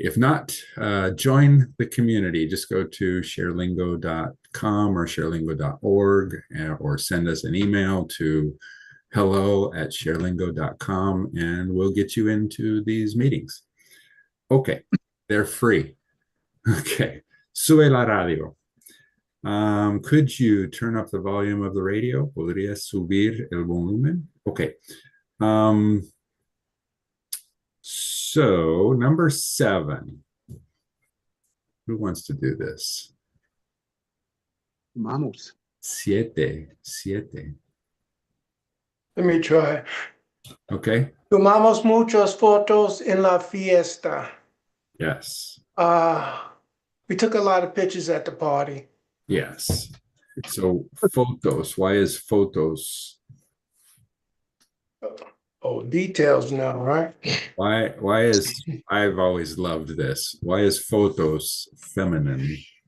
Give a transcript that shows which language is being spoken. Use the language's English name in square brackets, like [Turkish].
[English] If not, join the community. Just go to sharelingo.com or sharelingo.org, or send us an email to hello@sharelingo.com, and we'll get you into these meetings. Okay, they're free. Okay, [Spanish] sube la radio. [English] Could you turn up the volume of the radio? [Spanish] ¿Podría subir el volumen? [English] Okay. So number 7. Who wants to do this? [Spanish] Vamos. [English] 7. Let me try. Okay. [Spanish] Tomamos muchas fotos en la fiesta. [English] Yes. We took a lot of pictures at the party. Yes. So photos. Why is photos? Oh, details now, right? Why is, I've always loved this. Why is photos feminine?